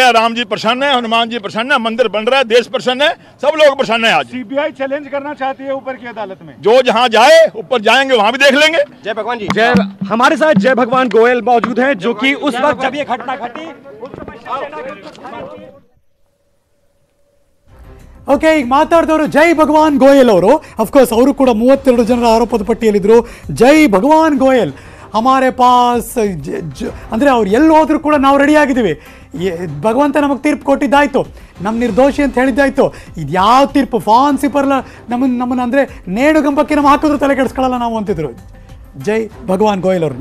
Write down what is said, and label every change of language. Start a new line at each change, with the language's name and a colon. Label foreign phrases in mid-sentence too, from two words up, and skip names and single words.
Hindi: राम जी प्रसन्न है, हनुमान जी प्रसन्न है, मंदिर बन रहा है, देश प्रसन्न है, सब लोग प्रसन्न है. आज CBI चैलेंज करना चाहती है ऊपर की अदालत में. जो जहां जाए ऊपर जाएंगे, वहां भी देख लेंगे. जय भगवान जी. जय. हमारे साथ जय भगवान गोयल मौजूद हैं, जो कि उस वक्त जब ये घटना घटी
Kannada: ಓಕೆ, ಈಗ ಮಾತಾಡಿದವರು ಜೈ ಭಗವಾನ್ ಗೋಯಲ್ ಅವರು. ಅಫ್ಕೋರ್ಸ್ ಅವರು ಕೂಡ 32 ಜನರ ಆರೋಪದ ಪಟ್ಟಿಯಲ್ಲಿದ್ದರು. ಜೈ ಭಗವಾನ್ ಗೋಯಲ್
Hindi: हमारे पास
Kannada: ಅಂದರೆ ಅವ್ರು ಎಲ್ಲಿ ಹೋದ್ರೂ ಕೂಡ ನಾವು ರೆಡಿ ಆಗಿದ್ದೀವಿ, ಭಗವಂತ ನಮಗೆ ತೀರ್ಪು ಕೊಟ್ಟಿದ್ದಾಯ್ತು, ನಮ್ಮ ನಿರ್ದೋಷಿ ಅಂತ ಹೇಳಿದ್ದಾಯ್ತು. ಇದು ಯಾವ ತೀರ್ಪು
Hindi: फांसी परला
Kannada: ನಮ್ಮನ್ನು ಅಂದರೆ ನೇಣುಗಂಬಕ್ಕೆ ನಮ್ಮ ಹಾಕಿದ್ರು ತಲೆ ಕೆಡಿಸ್ಕೊಳ್ಳಲ್ಲ ನಾವು ಅಂತಿದ್ರು ಜೈ ಭಗವಾನ್ ಗೋಯಲ್ ಅವರು.